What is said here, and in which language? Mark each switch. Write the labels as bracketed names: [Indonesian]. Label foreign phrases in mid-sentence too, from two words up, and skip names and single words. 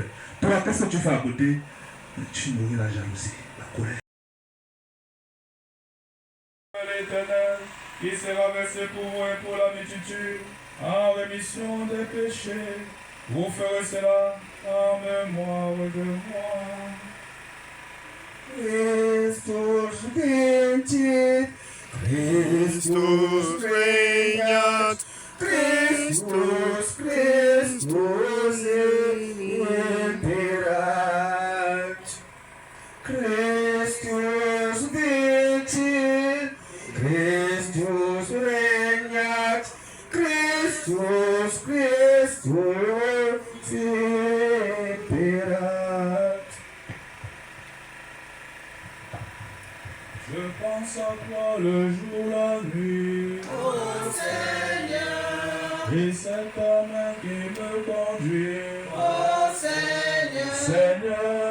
[French] Toi, qu'est-ce que tu fais à côté? Tu nourris la jalousie, la colère. l'Éternel, qui sera versé pour vous et pour la multitude, en rémission des péchés. Vous ferez cela en mémoire de moi. [Latin] Christus vincit, Christus regnat, Christus, Christus imperat. Christus vincit, Christus regnat, Christus, Christus imperat. [French] Je pense à toi le jour, la nuit, ô Seigneur, et c'est ta main qui me conduit, ô Seigneur, Seigneur,